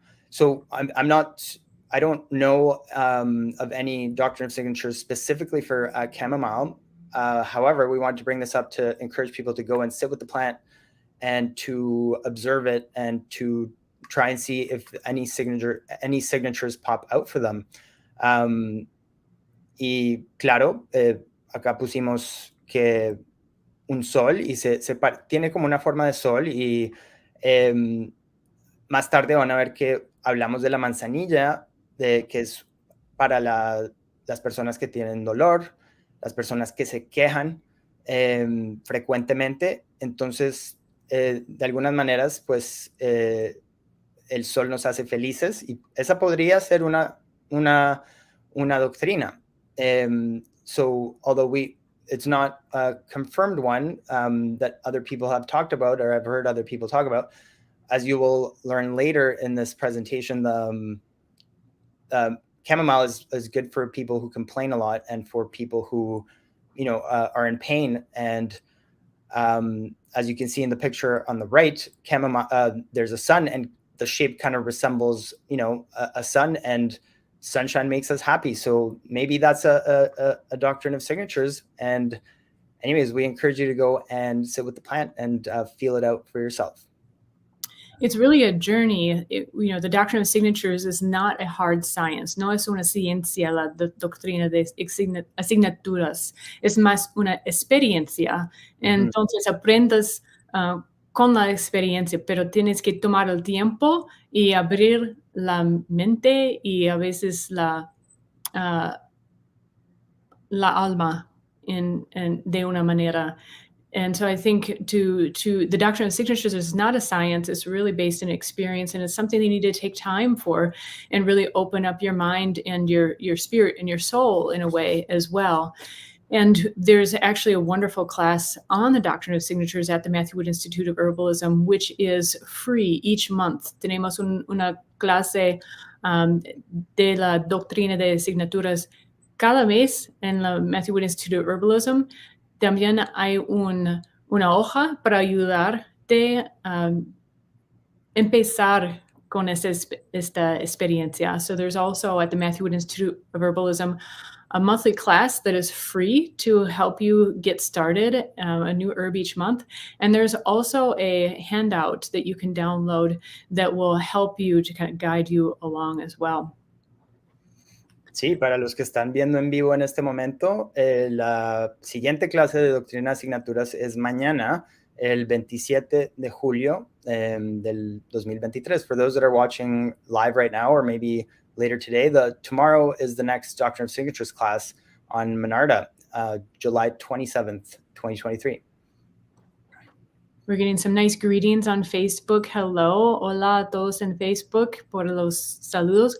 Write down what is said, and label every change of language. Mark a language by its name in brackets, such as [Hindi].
[English] So I don't know of any doctrine of signatures specifically for chamomile. However, we wanted to bring this up to encourage people to go and sit with the plant and to observe it and to try and see if any signatures pop out for them. [Spanish] Y claro, acá pusimos que un sol y tiene como una forma de sol y más tarde van a ver que hablamos de la manzanilla, que es para las personas que tienen dolor, las personas que se quejan frecuentemente. Entonces, de algunas maneras, pues el sol nos hace felices y esa podría ser una doctrina. [English] So, although it's not a confirmed one that other people have talked about or I've heard other people talk about, as you will learn later in this presentation, the chamomile is good for people who complain a lot and for people who, are in pain. And as you can see in the picture on the right, chamomile, there's a sun, and the shape kind of resembles, a sun, and sunshine makes us happy. So maybe that's a doctrine of signatures. And anyways, we encourage you to go and sit with the plant and feel it out for yourself. It's really a journey. The doctrine of signatures is not a hard science. [Spanish] No es una ciencia la doctrina de asignaturas. Es más una experiencia. Entonces aprendes con la experiencia, pero tienes que tomar el tiempo y abrir la mente y a veces la alma de una manera. [English] And so I think to the doctrine of signatures is not a science. It's really based in experience, and it's something you need to take time for and really open up your mind and your spirit and your soul in a way as well. And there's actually a wonderful class on the doctrine of signatures at the Matthew Wood Institute of Herbalism, which is free each month. [Spanish] Tenemos una clase de la doctrina de signaturas cada mes en la Matthew Wood Institute of Herbalism. También hay una hoja para ayudarte a empezar con esta experiencia. [English] So there's also at the Matthew Wood Institute of Herbalism a monthly class that is free to help you get started, a new herb each month. And there's also a handout that you can download that will help you to kind of guide you along as well. [Spanish] Sí, para los que están viendo en vivo en este momento, la siguiente clase de doctrina de asignaturas es mañana, el 27 de julio del 2023. [English] For those that are watching live right now, or maybe later today, tomorrow is the next Doctrine of Signatures class on Menarda, July 27th, 2023. We're getting some nice greetings on Facebook. Hello, [Spanish] hola a todos en Facebook por los saludos.